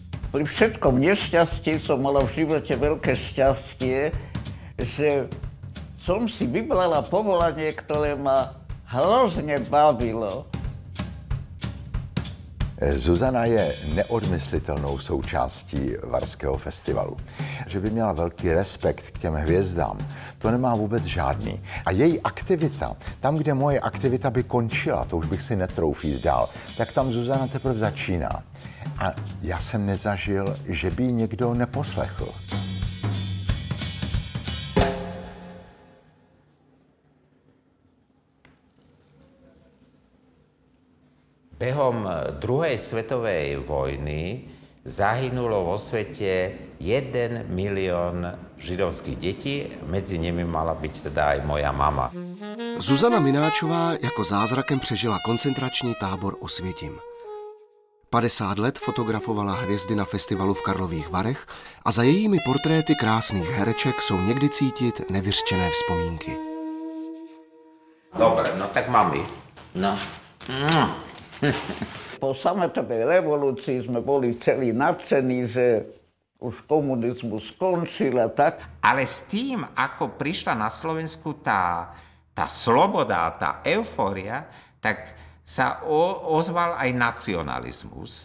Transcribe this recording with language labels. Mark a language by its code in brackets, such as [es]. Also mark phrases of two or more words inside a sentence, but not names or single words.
[sk] Pri všetkom nešťastí som mala v živote veľké šťastie, že som si vybrala povolanie, ktoré ma hrozně bavilo. [cs] Zuzana je neodmyslitelnou součástí Varského festivalu. Že by měla velký respekt k těm hvězdám, to nemá vůbec žádný. A její aktivita, tam, kde moje aktivita by končila, to už bych si netrouf jít dál, tak tam Zuzana teprve začíná. A já jsem nezažil, že by ji někdo neposlechl. [sk] Behom druhej svetovej vojny zahynulo vo svete 1 milión židovských detí, medzi nimi mala byť teda aj moja mama. [cs] Zuzana Mináčová jako zázrakem přežila koncentrační tábor Osvětim. 50 let fotografovala hvězdy na festivalu v Karlových Varech a za jejími portréty krásných hereček jsou někdy cítit nevyřčené vzpomínky. [sk] Dobre, no tak mami. No. Po sametovej revolúcii sme boli celí nadšení, že už komunizmus skončil a tak. Ale s tým, ako prišla na Slovensku tá sloboda, tá eufória, tak sa ozval aj nacionalizmus.